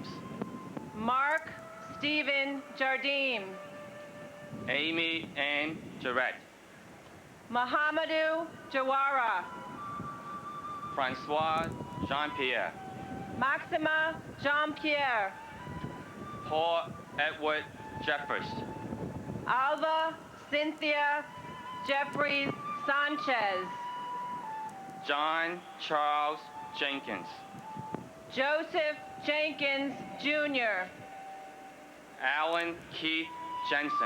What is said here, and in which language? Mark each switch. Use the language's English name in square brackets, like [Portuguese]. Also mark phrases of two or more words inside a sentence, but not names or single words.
[English] Mark Stephen Jardim. Amy Ann Jarrett. Mohamedou Jawara. Francois Jean-Pierre. Maxima Jean-Pierre. Paul Edward Jeffers. Alva Cynthia Jeffries Sanchez. John Charles Jenkins. Joseph Jenkins, Jr. Alan Keith Jensen.